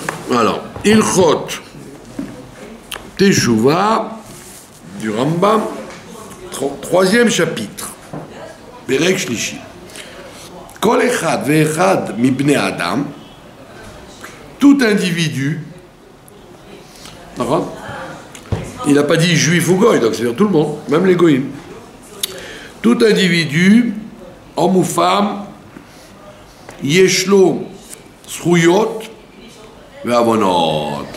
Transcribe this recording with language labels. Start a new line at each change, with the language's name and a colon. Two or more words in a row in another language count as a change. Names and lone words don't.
French: Alors, Ilchot Teshuvah du Rambam, troisième chapitre.
Hebrew: פרק שלישי. כל אחד ואחד מבני אדם,
French: tout individu, il n'a pas dit juif ou goy, donc c'est-à-dire tout le monde, même les goyim. Tout individu, homme ou femme,
Hebrew: יש לו זכויות ועוונות.